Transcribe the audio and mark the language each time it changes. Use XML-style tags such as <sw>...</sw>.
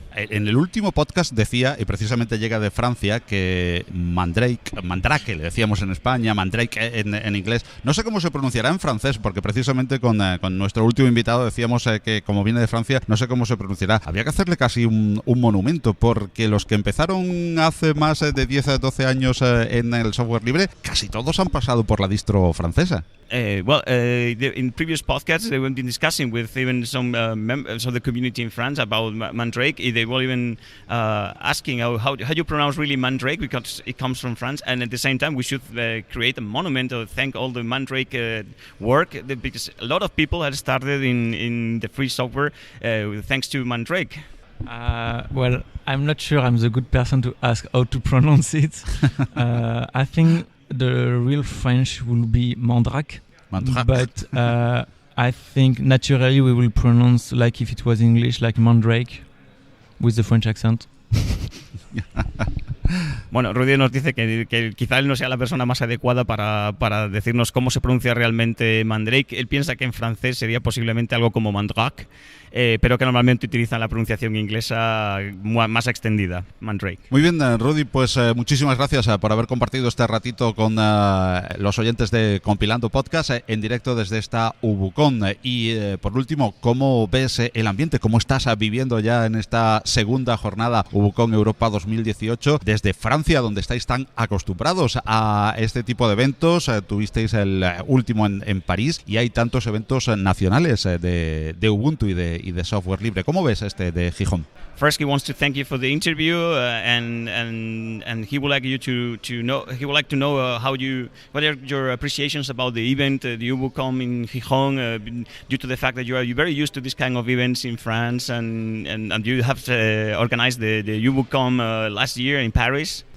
<es>En el último podcast decía, y precisamente llega de Francia, que Mandrake, le decíamos en España, Mandrake en inglés, no sé cómo se pronunciará en francés, porque precisamente con nuestro último invitado decíamos que como viene de Francia, no sé cómo se pronunciará. Había que hacerle casi un monumento, porque los que empezaron hace más de 10 a 12 años en el software libre, casi todos han pasado por la distro francesa.</es> <en>In previous podcasts, they have been discussing with even some members of the community in France about Mandrake. They were even asking how you pronounce really Mandrake, because it comes from France. And at the same time, we should create a monument to thank all the Mandrake work, because a lot of people have started in the free software thanks to Mandrake. I'm not sure I'm the good person to ask how to pronounce it. I think the real French will be Mandrake. But I think naturally we will pronounce like if it was English, like Mandrake, with the French accent.</en> <es>Bueno, Rudy nos dice que quizá él no sea la persona más adecuada para decirnos cómo se pronuncia realmente Mandrake. Él piensa que en francés sería posiblemente algo como Mandrake. pero que normalmente utilizan la pronunciación inglesa más extendida, Mandrake. Muy bien, Rudy, pues muchísimas gracias por haber compartido este ratito con los oyentes de Compilando Podcast en directo desde esta UbuCon. Y por último, ¿cómo ves el ambiente? ¿Cómo estás viviendo ya en esta segunda jornada UbuCon Europa 2018 desde Francia, donde estáis tan acostumbrados a este tipo de eventos? Tuvisteis el último en París y hay tantos eventos nacionales de Ubuntu y de software libre. ¿Cómo ves este de Gijón?</es> <en>First, he wants to thank you for the interview, and he would like you to know. He would like to know what are your appreciations about the event, the UbuCon in Gijón, due to the fact that you're very used to this kind of events in France, and you have organized the UbuCon last year in Paris.</en>